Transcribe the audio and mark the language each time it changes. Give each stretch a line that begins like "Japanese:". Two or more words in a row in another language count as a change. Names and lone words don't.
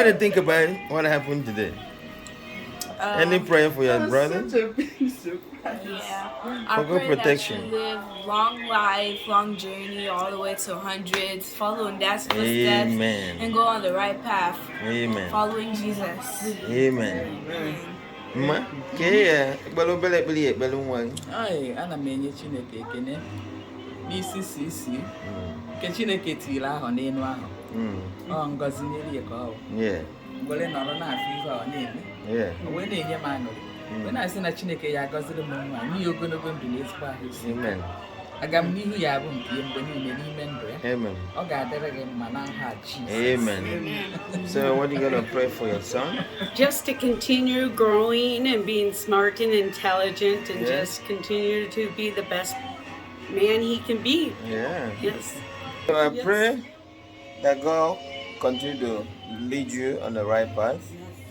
English: you think about what happened today? Any prayer for your brother? Such a big surprise. Yeah. I For good pray protection. that you live long life, long journey, all the way to hundreds, following Dad's footsteps, Amen. and go on the right path, Amen. following Jesus. Amen. Ma, kaya balon beli balon wang. Ai,
Igbo: ana m enye Chineke ekene n'isi isi nke Chineke tiri ahụ n'elu ahụ. Ọ ngọzi nyere ya ka ọ bụ.
English: Yeah.
Igbo: Mgbe nọrọ na-afụ ihe ọ na-eme.
English: Yeah.
Igbo: O wee na-enye m aṅụrị. Wee na-asị na Chineke ya agọziri m nwa n'ihi ogologo ndụ na ezigbo ahụ isi. Amen. Aga m n'ihu ya bụ nke mgbe niile n'ime ndụ ya. Amen. Ọ ga-adịrị gị mma n'aha Jizọs. Amen.
English: So what are you gonna pray for your son? Just to continue growing and being smart and intelligent and Yes. just continue to be the best man he can be. Yeah. Yes. So I Yes. pray that God continue to lead you on the right path.